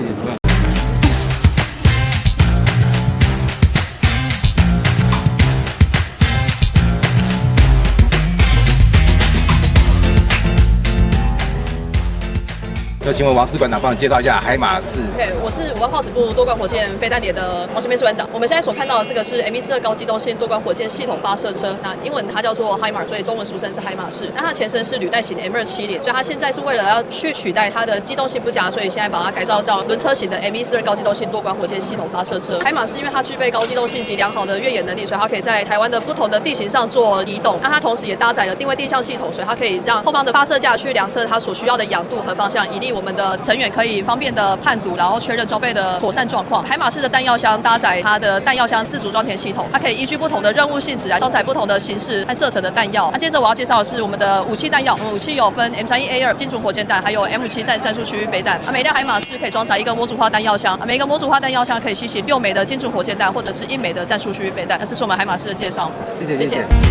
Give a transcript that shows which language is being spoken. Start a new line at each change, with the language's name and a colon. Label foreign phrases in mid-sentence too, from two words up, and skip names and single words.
Chinese: 那請問王士館長幫你介紹一下海馬士。對，我是5號炮指部多管火箭飛彈連的王新梅士館長。我們現在所看到的這個是 M142高機動性多管火箭系統發射車，那英文它叫做 HIMARS， 所以中文俗稱是海馬士。那它前身是履帶型的 M270，所以它現在是為了要去取代它的機動性不佳，所以現在把它改造叫輪車型的 M142高機動性多管火箭系統發射車。海馬士因為它具備高機動性及良好的越野能力，所以它可以在台灣的不同的地形上做移動。那它同時也搭載了定位定向系統，所以它可以讓後方的發射架去量測它所需要的仰度和方向，以利我們的成員可以方便的判讀，然後確認裝備的妥善狀況。海馬士的彈藥箱搭載它的彈藥箱自主裝填系統，它可以依據不同的任務性質來裝載不同的形式和射程的彈藥。那接着我要介紹的是我們的武器彈藥，我們武器有分 M31A2 精準火箭彈，還有 M57戰術區域飛彈。每輛海馬士可以裝載一個模組化彈藥箱，每一個模組化彈藥箱可以攜行6枚的精準火箭彈，或者是1枚的戰術區域飛彈。那這是我們海馬士的介紹，謝謝。